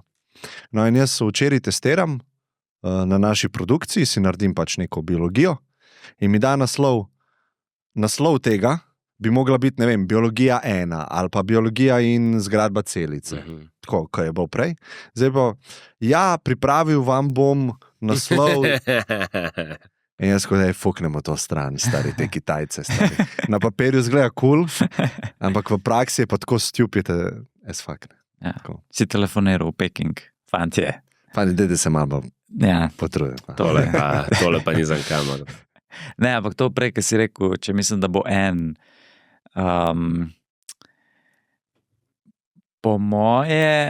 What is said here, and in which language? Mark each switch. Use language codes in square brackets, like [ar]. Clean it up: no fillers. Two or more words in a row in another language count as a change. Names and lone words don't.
[sl] No in jaz včeraj testiram na naši produkciji, si naredim pač neko biologijo in mi da naslov tega bi mogla biti, ne vem, biologija 1 ali pa biologija in zgradba celice. Tako, kaj je bilo prej. Zdaj pa, pripravil vam bom naslov. In jaz kodaj fuknemo to stran, stari, te Kitajce, stari. Na papirju zgleda cool, ampak v praksi je pa tako [en] stupid as fuck. [sl] Si telefoniral v Peking, fantje. Dajte se malo potruditi. Tole pa ni za kamero. Ne, ampak to prej, ki si rekel, če mislim, da bo po moje...